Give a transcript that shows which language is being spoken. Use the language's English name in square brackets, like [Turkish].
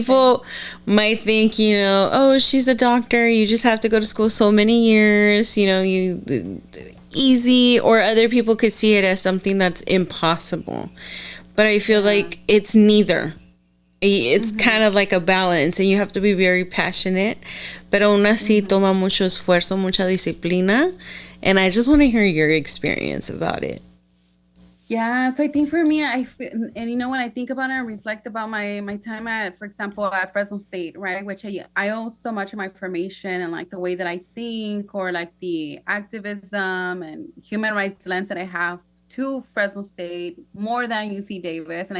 [English] people might think, you know, oh, she's a doctor. You just have to go to school so many years. You know, you easy. Or other people could see it as something that's impossible. But I feel Yeah. like it's neither. It's Hmm. kind of like a balance, and you have to be very passionate. [Spanish] Pero aún así Hmm. toma mucho esfuerzo, mucha disciplina. [English] And I just want to hear your experience about it. Yeah, so I think for me, and you know, when I think about it and reflect about my time at, for example, at Fresno State, right, which I owe so much of my formation and like the way that I think, or like the activism and human rights lens that I have to Fresno State more than UC Davis.